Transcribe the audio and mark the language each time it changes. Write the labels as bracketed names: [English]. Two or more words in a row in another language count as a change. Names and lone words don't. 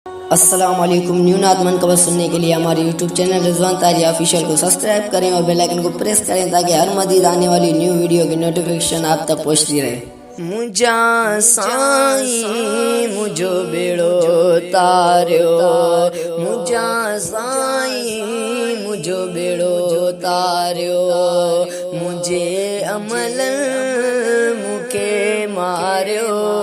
[Arabic] السلام علیکم۔ [Urdu] نیو نعت منقبت سننے کے لیے ہمارے YouTube چینل رضوان طاہری آفیشل کو سبسکرائب کریں اور [English] bell icon [Urdu] کو پریس کریں تاکہ ہر مزید آنے والی [English] new video [Urdu] کی نوٹیفیکیشن آپ تک پہنچتی رہے۔ [Sindhi] منجا سائیں منجو بیڑو تاریو، منجا سائیں منجو بیڑو تاریو، منجھے عمل مکھے ماريو،